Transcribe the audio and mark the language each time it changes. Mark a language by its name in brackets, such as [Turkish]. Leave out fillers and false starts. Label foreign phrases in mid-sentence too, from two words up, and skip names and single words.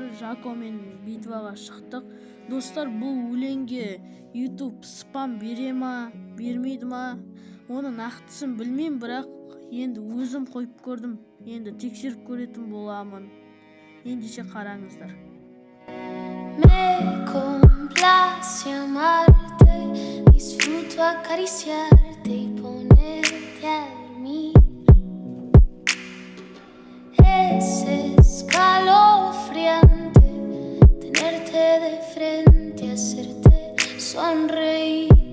[Kazakh] Жакомен битваға шықтық достар. Бұл өлеңге YouTube спам бере ма, бермейді ма, оны нақтысын білмеймін, бірақ енді өзім қойып көрдім. Енді тексеріп көретін боламын. Ендеше қараңыздар. [Spanish] Me complace amarte, disfruto acariciarte y ponerte a dormir. Es escalofriante tenerte de frente, hacerte sonreír.